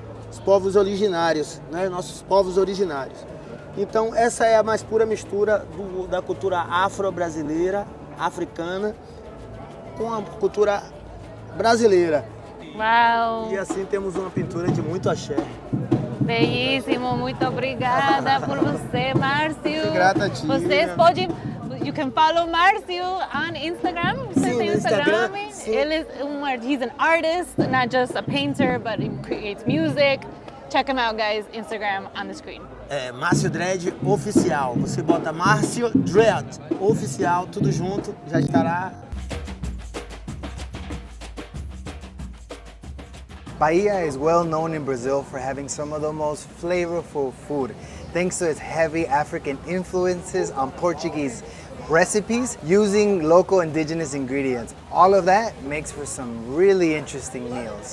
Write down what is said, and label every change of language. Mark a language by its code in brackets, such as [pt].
[pt] Os povos originários, né? Nossos povos originários. Então, essa é a mais pura mistura da cultura afro-brasileira, africana, com a cultura brasileira. Uau! E assim temos uma pintura de muito axé. Bellísimo, muito obrigada por você, Márcio. Grata a ti. Vocês podem, [en] you can follow Márcio on Instagram. [pt] Você Sim, tem no Instagram, sim. [en] Ele he's an artist, not just a painter, but he creates music. Check him out, guys. Instagram on the screen. [pt] É, Márcio Dredd Oficial. Você bota Márcio Dredd Oficial, tudo junto, já estará. [en] Bahia is well known in Brazil for having some of the most flavorful food, thanks to its heavy African influences on Portuguese recipes using local indigenous ingredients. All of that makes for some really interesting meals.